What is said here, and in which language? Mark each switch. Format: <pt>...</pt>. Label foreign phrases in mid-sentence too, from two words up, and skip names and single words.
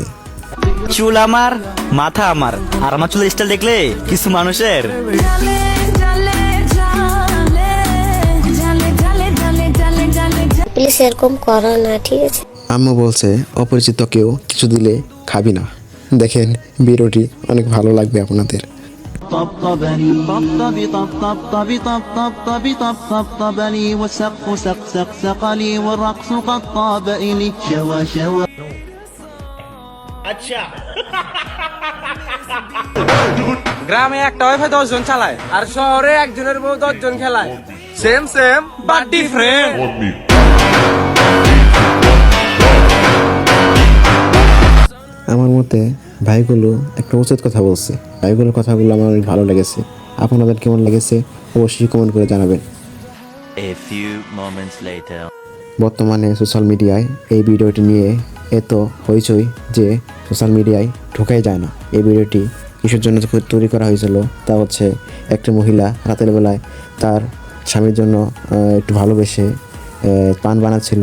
<bn>চুল আমার, মাথা আমার, আর আমার চুলের স্টাইল দেখলে কিছু মানুষের প্লিজ এরকম করো না, ঠিক আছে? আম্মু বলছে অপরিচিত কেউ কিছু দিলে খাবি না। দেখেন ভিডিওটি অনেক ভালো লাগবে আপনাদের।</bn> <ar>طبطبني طبطبي طبطبطبي طبطبطبي طبطبطبني والسقف سق سق سقني والرقص قد طاب إلي شوى شوى</ar> <bn>গ্রামে একটা ওয়াইফাই 10 জন চালায় আর শহরে একজনের বউ 10 জন খেলায়।</bn> <en>same same but different.</en> <bn>আমার মতে ভাইগুলো একটা উচিত কথা বলছে। ভাইগুলোর কথাগুলো আমার অনেক ভালো লেগেছে। আপনাদের কেমন লেগেছে অবশ্যই কমেন্ট করে জানাবেন।</bn> <en>A few moments later.</en> <bn>বর্তমানে</bn> <en>social media-য়</en> <bn>এই ভিডিওটি নিয়ে এত হইচই যে</bn> <en>social media-য়</en> <bn>ঢোকাই যায় না। এই ভিডিওটি কিসের জন্য তৈরি করা হয়েছিল তা হচ্ছে একটা মহিলা রাতের বেলায় তার স্বামীর জন্য একটু ভালোবেসে পান বানাচ্ছিল।</bn>